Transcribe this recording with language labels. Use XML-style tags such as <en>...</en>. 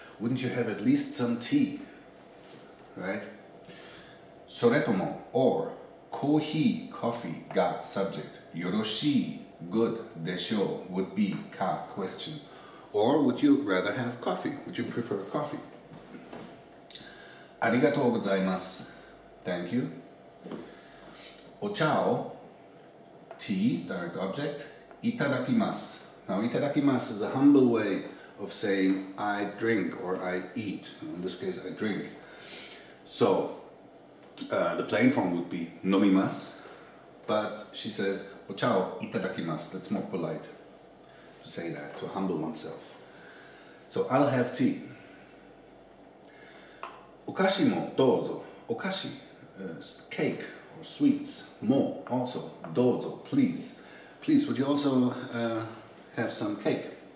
<en>Wouldn't you have at least some tea? Right? それとも, or, コーヒー, coffee, ga, subject. よろしい, good, でしょう, would be, ka, question. Or would you rather have coffee? Would you prefer coffee?</en> <ja>ありがとうございます.</ja> <en>Thank you.</en> <ja>お茶を</ja> <en>tea, direct object,</en> <ja>いただきます.</ja> <en>Now, いただきます is a humble way of saying I drink or I eat. In this case, I drink. So, the plain form would be 飲みます. But she says</en> <ja>お茶をいただきます.</ja> <en>That's more polite to say that, to humble oneself. So, I'll have tea.</en> <ja>お菓子もどうぞ.</ja> <en>お菓子, cake or sweets. も also. どうぞ, please. Please, would you also have some cake?</en>